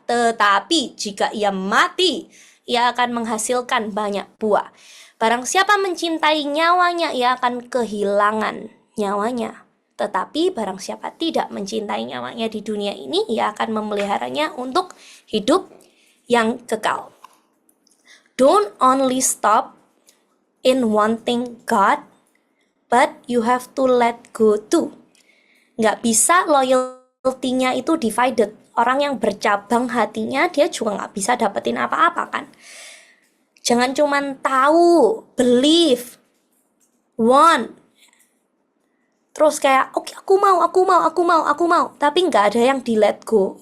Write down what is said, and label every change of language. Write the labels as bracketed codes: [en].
[id] Tetapi jika ia mati, ia akan menghasilkan banyak buah. Barang siapa mencintai nyawanya, ia akan kehilangan nyawanya. Tetapi barang siapa tidak mencintai nyawanya di dunia ini, ia akan memeliharanya untuk hidup yang kekal. [en] Don't only stop in wanting God, but you have to let go too. [id] Nggak bisa loyalty-nya itu divided. Orang yang bercabang hatinya, dia juga nggak bisa dapetin apa-apa kan. Jangan cuman tahu, believe, want, terus kayak oke, aku mau, tapi nggak ada yang di let go.